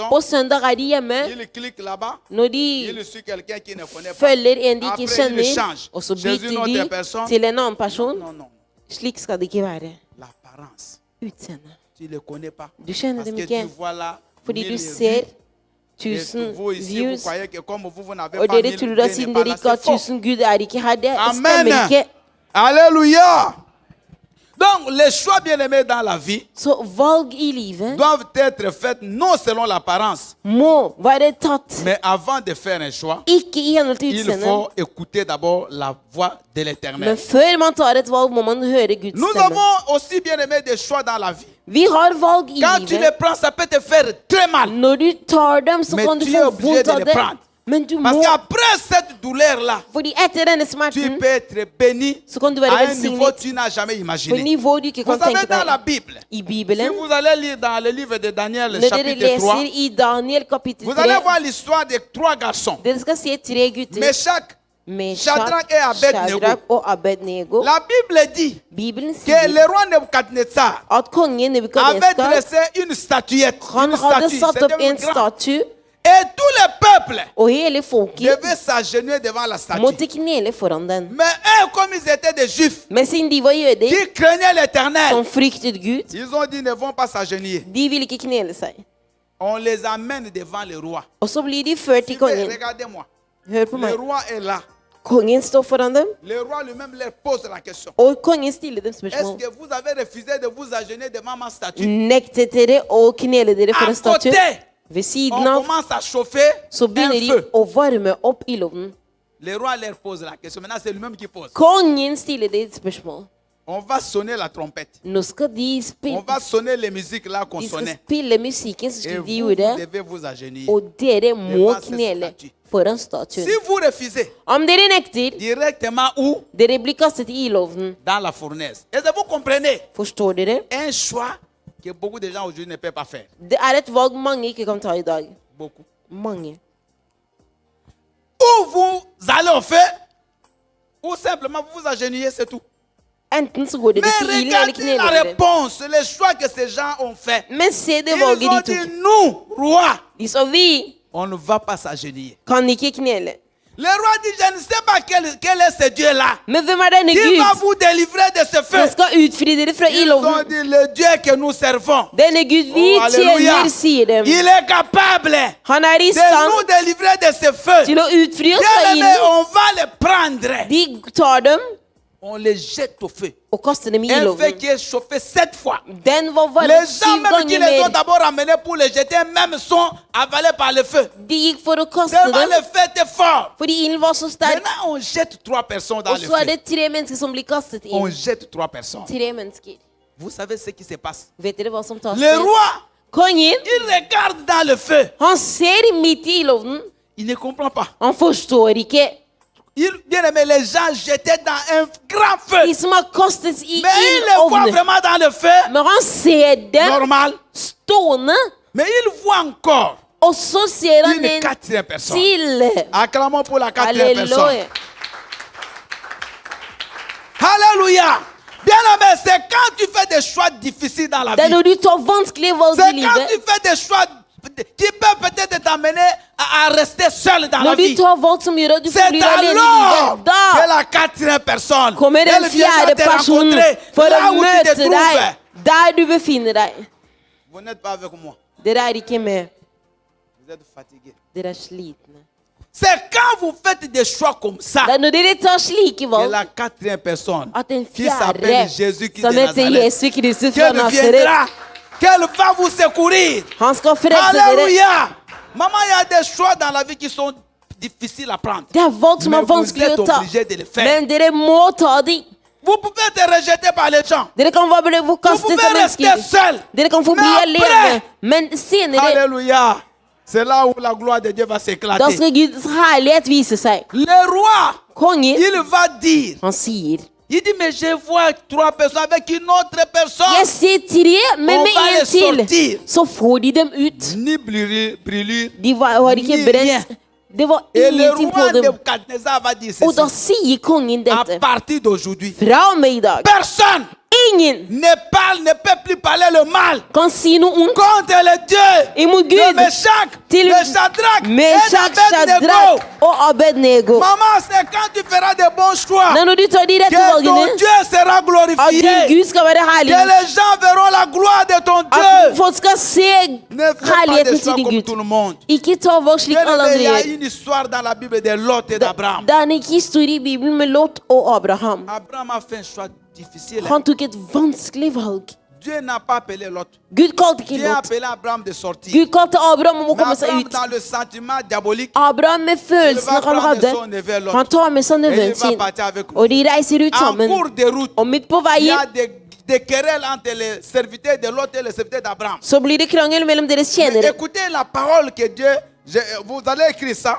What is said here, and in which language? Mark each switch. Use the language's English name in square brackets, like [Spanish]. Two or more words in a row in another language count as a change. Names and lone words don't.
[Norwegian] På søndag er de hjemme. [French] Il clique là-bas. [Norwegian] Når de [French] Il suit quelqu'un qui ne connaît pas. [Norwegian] følger en de [French] Après, [Norwegian] ikke [French] il [Norwegian] kjenner, [French] change. [Norwegian] og så [French] Chez une [Norwegian] bytter [French] autre [Norwegian] de [French] personne. [Norwegian] til en annen person. [French] Non, non. [Norwegian] Slik skal det ikke være. [French] L'apparence. [Norwegian] Utseendet. [French] Tu ne le connais pas. [Norwegian] Du kjenner [French] Parce [Norwegian] dem [French] que [Norwegian] ikke. [French] tu vois là. [Norwegian] Fordi [French] 1000 [Norwegian] du [French] vues. [Norwegian] ser [French] Et [Norwegian] 1000 [French] vous ici, vous [Norwegian] views, [French] croyez que comme vous n'avez [Norwegian] og [French] pas [Norwegian] dere [French] 1000 [Norwegian] tror [French] vues, [Norwegian] at siden [French] n'est pas [Norwegian] dere [French] là, [Norwegian] ikke har [French] c'est faux. [Norwegian] 1000 Gud er ikke her. Det [French] Amen. [Norwegian] stemmer ikke. [French] Alléluia. Donc, les choix bien-aimés dans la vie [Norwegian] Så valg i livet [French] doivent être faits non selon l'apparence, [Norwegian] må være tatt [French] mais avant de faire un choix, [Norwegian] ikke i henhold til [French] il [Norwegian] utseendet, [French] faut écouter d'abord la voix de [Norwegian] men [French] l'Éternel. [Norwegian] før man tar et valg, må man høre Guds [French] Nous [Norwegian] stemme. [French] avons aussi bien-aimé des choix dans la vie. [Norwegian] Vi har valg i [French] Quand tu les [Norwegian] livet. [French] prends, ça peut te faire très mal. [Norwegian] Når du tar dem, så Men kan du [French] tu es [Norwegian] få [French] obligé [Norwegian] vondt [French] de [Norwegian] av [French] les [Norwegian] det. [French] prendre. [Norwegian] Men du [French] Parce [Norwegian] må, [French] qu'après cette douleur-là, [Norwegian] fordi etter denne [French] tu [Norwegian] smerten, [French] peux être béni [Norwegian] så kan du [French] à [Norwegian] være [French] un niveau [Norwegian] velsignet [French] que tu n'as jamais [Norwegian] på et [French] imaginé. [Norwegian] nivå du ikke [French] Vous [Norwegian] kan [French] savez, [Norwegian] tenke [French] dans la [Norwegian] deg. [French] Bible, [Norwegian] I [French] si [Norwegian] Bibelen, [French] vous allez lire dans le livre de Daniel, [Norwegian] når dere [French] chapitre 3, [Norwegian] leser i Daniel kapittel vous allez 3, [French] voir l'histoire de 3 garçons. [Norwegian] dere skal se 3 gutter, [French] Meshach, [Norwegian] Meshach, [French] Shadrach et Abednego. [Norwegian] Shadrach og Abednego. [French] La Bible dit [Norwegian] Bibelen [French] que [Norwegian] sier [French] le roi Nebuchadnezzar [Norwegian] at kongen [French] avait [Norwegian] Nebukadnezar, [French] dressé une statuette. [Norwegian] han [French] Une [Norwegian] hadde [French] statue, [Norwegian] satt opp [French] c'était [Norwegian] en [French] grand. [Norwegian] statue, [French] Et tout le peuple [Norwegian] og hele folket [French] devait s'agenouiller devant la statue. [Norwegian] måtte knele foran den. [French] Mais eux, comme ils étaient des juifs [Norwegian] Men siden de var jøder, [French] qui craignaient l'éternel, [Norwegian] som fryktet Gud, [French] ils ont dit ne vont pas s'agenouiller. [Norwegian] de ville ikke knele seg. [French] On les amène devant le roi. [Norwegian] Og så blir de ført til [French] Suivez, [Norwegian] kongen. [French] regardez-moi. [Norwegian] Hør på [French] Le [Norwegian] meg. [French] roi est là. [Norwegian] Kongen står foran dem, [French] Le roi lui-même leur pose la question. [Norwegian] og kongen stiller dem [French] Est-ce [Norwegian] spørsmål. [French] que vous avez refusé de vous agenouiller devant ma statue? [Norwegian] Nektet dere å knele dere for [French] À [Norwegian] en statue? [French] côté, [Norwegian] Ved [French] on [Norwegian] siden av [French] commence à chauffer [Norwegian] så [French] un [Norwegian] begynner de [French] feu. [Norwegian] å varme opp ildovnen. [French] Le roi leur pose la question. Maintenant, c'est lui-même qui pose. [Norwegian] Kongen stiller dem et spørsmål. [French] On va sonner la trompette. [Norwegian] Nå skal de [French] On [Norwegian] spille, [French] va sonner les musiques là qu'on [Norwegian] de skal [French] sonnait. [Norwegian] spille musikken som [French] Et [Norwegian] de [French] vous, [Norwegian] gjorde, [French] vous devez vous agenouiller. [Norwegian] og dere må [French] Devant cette [Norwegian] knele [French] statue. [Norwegian] foran statuen. [French] Si vous refusez, [Norwegian] Om dere nekter, [French] directement où? [Norwegian] dere blir kastet i ildovnen. [French] Dans la fournaise. Est-ce que vous comprenez? [Norwegian] Forstår dere? [French] Un choix que beaucoup de gens aujourd'hui ne peuvent pas faire. [Norwegian] Det er et valg mange ikke kan ta i dag. [French] Beaucoup. [Norwegian] Mange. [French] Ou vous allez au feu, ou simplement vous vous agenouillez, c'est tout. [Norwegian] Enten så går dere [French] Mais [Norwegian] til ilden, eller [French] regardez [Norwegian] kneler [French] la [Norwegian] dere. [French] réponse, les choix que ces gens ont fait. [Norwegian] Men se det [French] Ils [Norwegian] valget [French] ont [Norwegian] de [French] dit, [Norwegian] tok. [French] nous, roi, [Norwegian] De sa vi [French] on ne va pas s'agenouiller. [Norwegian] kan ikke knele. [French] Le roi dit, je ne sais pas quel est ce Dieu-là [Norwegian] Men hvem er denne [French] qui va [Norwegian] Gud [French] vous délivrer de ce feu. [Norwegian] som skal utfri dere fra [French] Ils ont [Norwegian] ildovnen? [French] dit, le Dieu que nous servons, [Norwegian] Denne Gud vi [French] Oh, alléluia. [Norwegian] tjener, sier dem. [French] il est capable [Norwegian] Han er i [French] de nous [Norwegian] stand [French] délivrer de ce feu. [Norwegian] til å utfri oss fra [French] Bien-aimés, [Norwegian] ilden. [French] on va les prendre. [Norwegian] De tar dem [French] On les jette au feu. [Norwegian] og kaster dem i [French] Un feu [Norwegian] ildovnen. [French] qui est chauffé 7 fois. [Norwegian] Den var varmet [French] Les gens [Norwegian] 7 [French] même qui [Norwegian] ganger [French] les ont [Norwegian] mer. [French] d'abord amenés pour les jeter, même sont avalés par le feu. [Norwegian] De gikk for å kaste [French] Tellement [Norwegian] dem [French] le feu était fort. [Norwegian] fordi ilden var så sterk. [French] Maintenant, on jette 3 personnes dans [Norwegian] Og [French] le [Norwegian] så er [French] feu. [Norwegian] det 3 mennesker som blir kastet [French] On [Norwegian] inn. [French] jette 3 personnes. [Norwegian] 3 mennesker. [French] Vous savez ce qui se passe? [Norwegian] Vet dere hva som tar [French] Le [Norwegian] sted? [French] roi, [Norwegian] Kongen, [French] il regarde dans le feu. [Norwegian] han ser midt i ildovnen. [French] Il ne comprend pas. [Norwegian] Han forstår ikke. [French] Bien aimé, les gens jetaient dans un grand feu. [Norwegian] De som har kastet i [French] Mais il les voit [Norwegian] ildovnen. [French] vraiment dans le feu. [Norwegian] Men han ser dem [French] Normal. [Norwegian] stående, [French] Mais il voit encore [Norwegian] og så ser han [French] une [Norwegian] en [French] 4e personne. [Norwegian] til. [French] Acclamons pour la 4e personne. [Norwegian] Halleluja. [French] Alléluia. Bien-aimé, c'est quand tu fais des choix difficiles dans la [Norwegian] Det er [French] vie. [Norwegian] når du tar vanskelige valg [French] C'est [Norwegian] i [French] quand [Norwegian] livet. [French] tu fais des choix qui peuvent peut-être t'amener à rester seul dans la [Norwegian] Når du [French] vie. [Norwegian] tar valg som gjør at du [French] C'est [Norwegian] blir alene i [French] alors [Norwegian] livet, [French] que [Norwegian] da [French] la 4e personne, [Norwegian] kommer den [French] elle viendra [Norwegian] fjerde [French] te [Norwegian] personen [French] rencontrer [Norwegian] for [French] là [Norwegian] å [French] où tu [Norwegian] møte [French] te trouves. [Norwegian] deg der du befinner deg. [French] Vous n'êtes pas avec moi. [Norwegian] Dere er ikke med. [French] Vous êtes fatigué. [Norwegian] Dere er slitne. [French] C'est quand vous faites des choix comme ça [Norwegian] Det er når dere tar slike [French] que [Norwegian] valg [French] la 4e personne [Norwegian] at den [French] qui s'appelle [Norwegian] fjerde, [French] Jésus qui [Norwegian] som [French] de [Norwegian] heter [French] Nazareth, [Norwegian] Jesus Kristus fra [French] qu'elle [Norwegian] Nazaret, [French] viendra, qu'elle va vous secourir. [Norwegian] han skal frelse dere. [French] Alléluia. Maman, il y a des choix dans la vie qui sont difficiles à prendre. [Norwegian] Det er valg som [French] Mais [Norwegian] er [French] vous [Norwegian] vanskelig [French] êtes [Norwegian] å ta, [French] obligé de le faire. [Norwegian] men dere må ta de. [French] Vous pouvez être rejeté par les gens. [Norwegian] Dere kan bare få [French] Vous [Norwegian] kastet [French] pouvez [Norwegian] av [French] rester [Norwegian] mennesker. [French] seul. [Norwegian] Dere kan få bli Men alene. [French] après- [Norwegian] Men senere, [French] Alléluia. C'est là où la gloire de Dieu va [Norwegian] da [French] s'éclater. [Norwegian] skal Guds herlighet vise seg. [French] Le roi, [Norwegian] Kongen, [French] il va dire, [Norwegian] han sier, [French] il dit, mais je vois 3 personnes avec une autre personne. [Norwegian] jeg ser 3, men [French] On [Norwegian] med [French] va [Norwegian] en [French] les sortir. [Norwegian] til, så får de dem ut. [French] Ni brûlure. [Norwegian] De var ikke [French] Ni [Norwegian] brent. [French] rien. [Norwegian] Det var [French] Et le [Norwegian] ingenting på [French] roi [Norwegian] dem. [French] Nebuchadnezzar va dire [Norwegian] Og da [French] ceci. [Norwegian] sier kongen [French] À [Norwegian] dette. [French] partir d'aujourd'hui, [Norwegian] Fra og med i dag. [French] personne [Norwegian] Ingen [French] ne peut plus parler le mal [Norwegian] kan si noe ondt [French] contre le Dieu [Norwegian] imot [French] de [Norwegian] Gud [French] Meshach, [Norwegian] til [French] de Shadrach et [Norwegian] Meshach, [French] d'Abednego. [Norwegian] Shadrach og Abednego. [French] Maman, c'est quand tu feras de bons choix [Norwegian] Når du tar de rette [French] que ton [Norwegian] valgene, [French] Dieu sera [Norwegian] at din [French] glorifié. [Norwegian] Gud skal være [French] Que [Norwegian] herlig. [French] les gens verront la gloire de ton [Norwegian] At [French] Dieu. [Norwegian] folk skal se [French] Ne fais pas [Norwegian] herligheten [French] des choix [Norwegian] til din [French] comme tout [Norwegian] Gud. [French] le monde. [Norwegian] Ikke ta valg slik alle [French] Bien-aimé, il y [Norwegian] andre [French] a [Norwegian] gjør. [French] une histoire dans la Bible de Lot et d'Abraham. [Norwegian] Det er en historie i Bibelen med Lot og Abraham. [French] Abraham a fait un choix difficile. [Norwegian] Han tok et vanskelig valg. [French] Dieu n'a pas appelé Lot. [Norwegian] Gud kalte ikke [French] Dieu a [Norwegian] Lot. [French] appelé Abraham de sortir. [Norwegian] Gud kalte Abraham om å [French] Mais [Norwegian] komme seg [French] Abraham, [Norwegian] ut. [French] dans le sentiment diabolique, [Norwegian] Abraham med følelsene han hadde, han tar med seg nevøen sin, og de reiser ut [French] en [Norwegian] sammen. [French] cours de route, [Norwegian] Og midt på [French] il y [Norwegian] veien [French] a des querelles entre les serviteurs de Lot et les serviteurs d'Abraham. [Norwegian] så blir det krangel mellom deres [French] Mais [Norwegian] tjenere. [French] écoutez la parole que Dieu, vous allez écrire ça.